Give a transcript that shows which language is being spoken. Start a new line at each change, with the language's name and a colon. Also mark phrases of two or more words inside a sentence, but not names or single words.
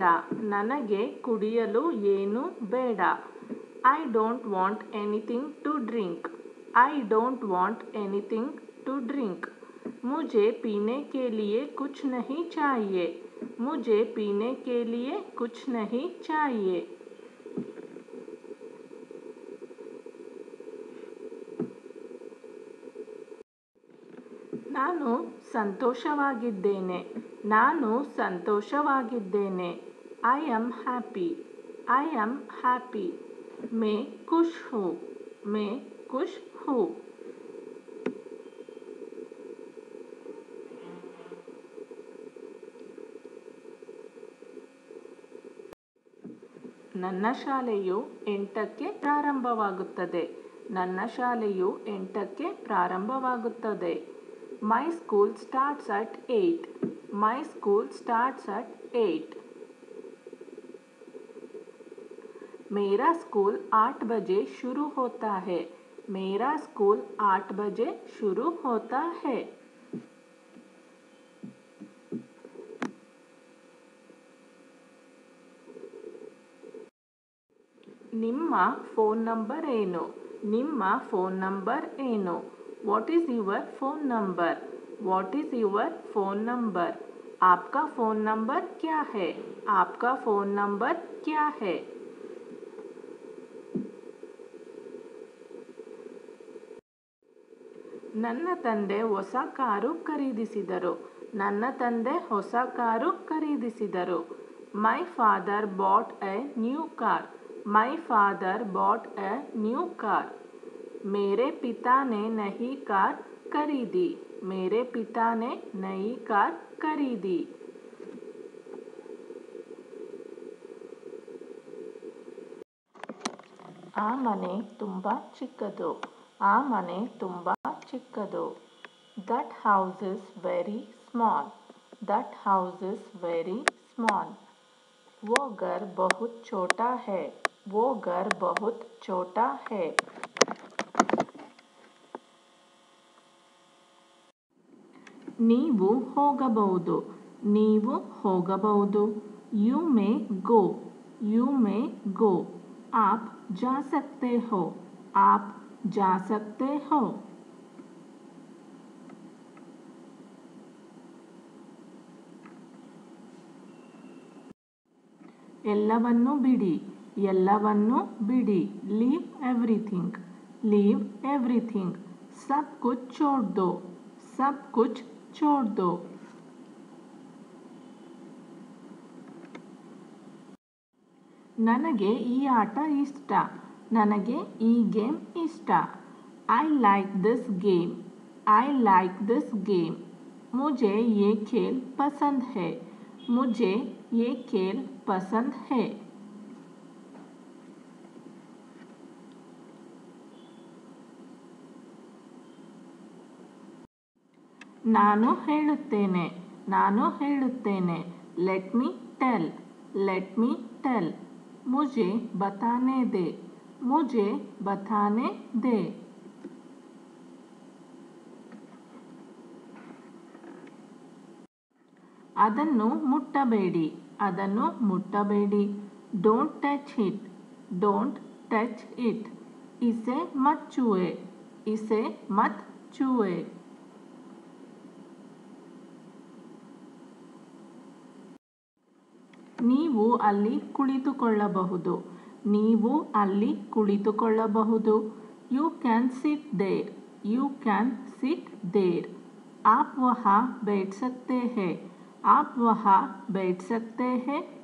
Kannada: ನನಗೆ ಕುಡಿಯಲು ಏನೂ ಬೇಡ.
English: I don't want anything to drink. I don't want anything to drink.
Hindi: मुझे पीने के लिए कुछ नहीं चाहिए. मुझे पीने के लिए कुछ नहीं चाहिए.
Kannada: ನಾನು ಸಂತೋಷವಾಗಿದ್ದೇನೆ. ನಾನು ಸಂತೋಷವಾಗಿದ್ದೇನೆ.
English: I am happy. I am happy.
Hindi: मैं खुश हूँ. मैं खुश हूँ.
Kannada: ನನ್ನ ಶಾಲೆಯು 8ಕ್ಕೆ ಪ್ರಾರಂಭವಾಗುತ್ತದೆ. ನನ್ನ ಶಾಲೆಯು 8ಕ್ಕೆ ಪ್ರಾರಂಭವಾಗುತ್ತದೆ.
English: My school starts at 8. My school starts at 8.
Hindi: मेरा स्कूल 8 बजे शुरू होता है. मेरा स्कूल 8 बजे शुरू होता है.
Kannada: ನಿಮ್ಮ ಫೋನ್ ನಂಬರ್ ಏನು? ನಿಮ್ಮ ಫೋನ್ ನಂಬರ್ ಏನು?
English: What is your phone number? What is your phone number?
Hindi: आपका फ़ोन नंबर क्या है? आपका फ़ोन नंबर क्या है?
Kannada: ನನ್ನ ತಂದೆ ಹೊಸ ಕಾರು ಖರೀದಿಸಿದರು. ನನ್ನ ತಂದೆ ಹೊಸ ಕಾರು ಖರೀದಿಸಿದರು.
English: My father bought a new car. My father bought a new car.
Hindi: मेरे पिता ने नई कार खरीदी. मेरे पिता ने नई कार खरीदी.
Kannada: ಆ ಮನೆ ತುಂಬ ಚಿಕ್ಕದು. ಆ ಮನೆ ತುಂಬ ಚಿಕ್ಕದು.
English: That house is very small. That house is very small.
Hindi: वो घर बहुत छोटा है. वो घर बहुत छोटा है.
Kannada: ನೀವು ಹೋಗಬಹುದು. ನೀವು ಹೋಗಬಹುದು.
English: You may go. You may go.
Hindi: आप जा सकते हो. आप जा सकते हो.
Kannada: ಎಲ್ಲವನ್ನೂ ಬಿಡಿ. ಎಲ್ಲವನ್ನೂ ಬಿಡಿ.
English: Leave everything. Leave everything.
Hindi: सब कुछ छोड़ दो. सब कुछ छोड़ दो.
Kannada: ನನಗೆ ಈ ಆಟ ಇಷ್ಟ. ನನಗೆ ಈ ಗೇಮ್ ಇಷ್ಟ.
English: I like this game. I like this game.
Hindi: मुझे ये खेल पसंद है. मुझे ये खेल पसंद है.
Kannada: ನಾನು ಹೇಳುತ್ತೇನೆ. ನಾನು ಹೇಳುತ್ತೇನೆ.
English: Let me tell. Let me tell.
Hindi: मुझे बताने दे. मुझे बताने दे.
Kannada: ಅದನ್ನು ಮುಟ್ಟಬೇಡಿ. ಅದನ್ನು ಮುಟ್ಟಬೇಡಿ.
English: Don't touch it. Don't touch it.
Hindi: इसे मत छुए. इसे मत छुए.
Kannada: ನೀವು ಅಲ್ಲಿ ಕುಳಿತುಕೊಳ್ಳಬಹುದು. ನೀವು ಅಲ್ಲಿ ಕುಳಿತುಕೊಳ್ಳಬಹುದು.
English: You can sit there. You can sit there.
Hindi: आप वहाँ बैठ सकते हैं. आप वहाँ बैठ सकते हैं.